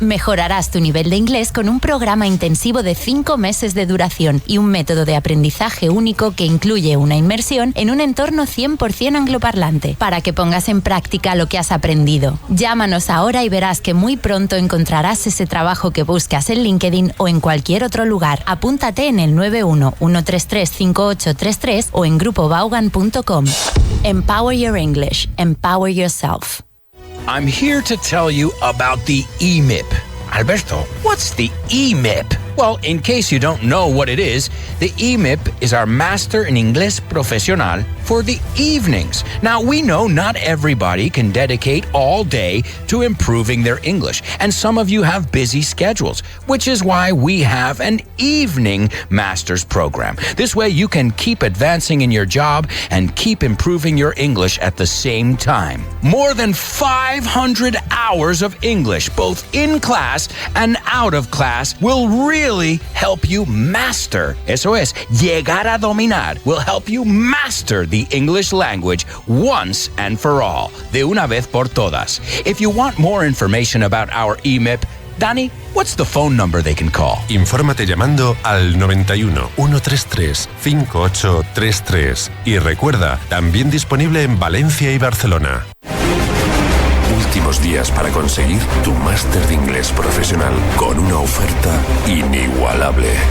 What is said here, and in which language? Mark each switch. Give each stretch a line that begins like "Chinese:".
Spanish: Mejorarás tu nivel de inglés con un programa intensivo de 5 meses de duración y un método de aprendizaje único que incluye una inmersión en un entorno 100% angloparlante, para que pongas en práctica lo que has aprendido. Llámanos ahora y verás que muy pronto encontrarás ese trabajo que buscas en LinkedIn o en cualquier otro lugar. Apúntate en el 911335833 o en grupovaughan.com.
English: Empower your English. Empower yourself. I'm here to tell you about the EMIP. Alberto, what's the EMIP? Well, in case you don't know what it is, the EMIP is our Master in Inglés Profesional for the evenings. Now, we know not everybody can dedicate all day to improving their English, and some of you have busy schedules, which is why we have an evening master's program. This way you can keep advancing in your job and keep improving your English at the same time. More than 500 hours of English, both in class and out of class, will really help you master.
Spanish: Eso es, llegar a dominar
English: will help you master the English language once and for all,
Spanish: de una vez por todas.
English: If you want more information about our EMIP, Danny, what's the phone number they can call?
Spanish: Infórmate llamando al 91 133 5833 y recuerda, también disponible en Valencia y Barcelona. Últimos días para conseguir tu máster de inglés profesional con una oferta inigualable.